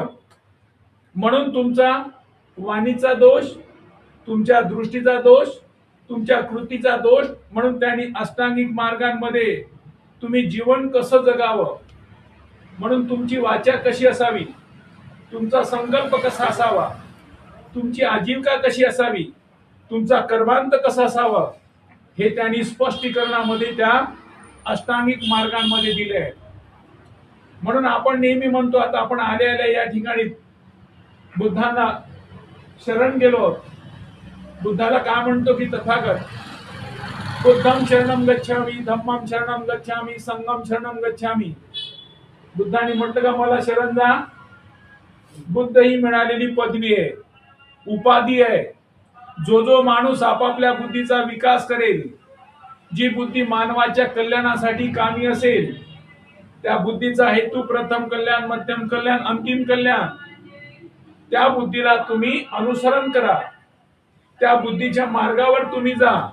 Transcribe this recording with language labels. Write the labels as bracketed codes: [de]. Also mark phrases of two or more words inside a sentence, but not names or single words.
[mr] म्हणून तुमचा वाणीचा दोष, तुमच्या दृष्टीचा दोष, तुमच्या कृतीचा दोष, म्हणून त्यांनी अष्टांगिक मार्गांमध्ये तुम्ही जीवन कसं जगावं, म्हणून तुमची वाचा कशी असावी, तुमचा संकल्प कसा असावा, तुमची आजीविका कशी असावी, तुमचा कर्मांत कसा असावा, हे त्यांनी स्पष्टीकरणामध्ये त्या अष्टांगिक मार्गांमध्ये दिले आहे. म्हणून आपण नेहमी म्हणतो, आता आपण आल्या आल्या या ठिकाणी बुद्धांना शरण गेलो. बुद्धाला का म्हणतो की तथागत, [pi] बुद्धम शरणम गच्छामि, धम्मम शरणम गच्छामि, संघम शरणम गच्छामि. [mr] बुद्धाने म्हटलं का मला शरण जा. बुद्ध ही मिळालेली पदवी आहे, उपाधी आहे. जो जो माणूस आपापल्या बुद्धीचा विकास करेल, जी बुद्धी मानवाच्या कल्याणासाठी कामी असेल, त्या बुद्धीचा हेतू प्रथम कल्याण, मध्यम कल्याण, अंतिम कल्याण, त्या बुद्धीला तुम्ही अनुसरण करा, त्या बुद्धीच्या मार्गावर तुम्ही जा.